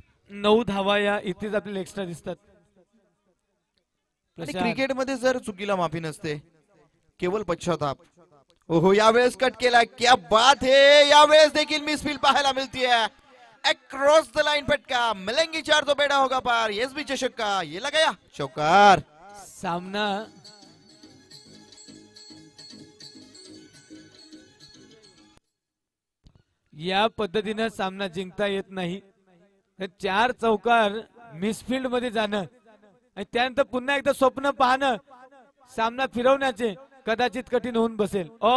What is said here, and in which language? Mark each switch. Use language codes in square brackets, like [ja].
[mr] 9 धावा या इथेच आपल्याला एक्स्ट्रा दिसतात. आणि क्रिकेटमध्ये जर चुकीला माफी नसते, केवळ पश्चाताप. ओहो, यावेळेस कट केलाय, [hi] क्या बात है. [mr] यावेळेस देखील मिसफील्ड पाहायला मिळतीये. [hi] अक्रॉस द लाइन फटका, मिलेंगे 4 तो बेड़ा होगा पार. एसबी चषक का ये लगाया चौकार. [mr] सामना या पद्धतीने सामना जिंकता येत नाही. 4 चौकार मिसफील्ड मध्ये जाणं आणि त्यानंतर पुन्हा एकदा स्वप्न पाहणं, सामना फिरवण्याचे कदाचित कठीण होऊन बसेल.